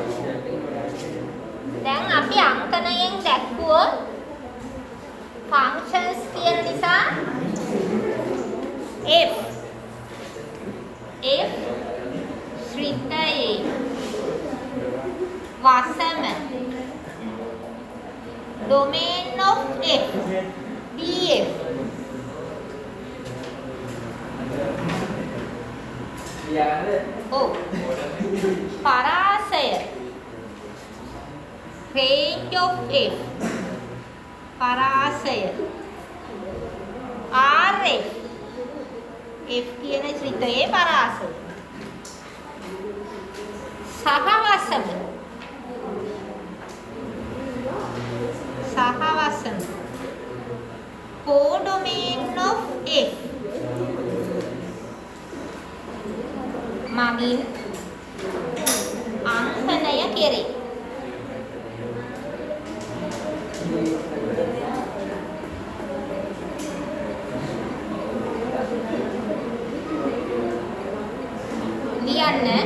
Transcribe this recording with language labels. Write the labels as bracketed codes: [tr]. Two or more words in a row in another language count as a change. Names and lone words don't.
[si] දැන් අපි අංකණයෙන් දැක්වුවොත් functions කියන නිසා F ශ්‍රිතයේ වසම [en] domain of F df [si] පරාසය [en] range of F [si] පරාසය RF F කියන ශ්‍රිතයේ පරාසය සහවසම [en] codomain of F [si] මගින් අංකණය කෙරේ. ලියන්න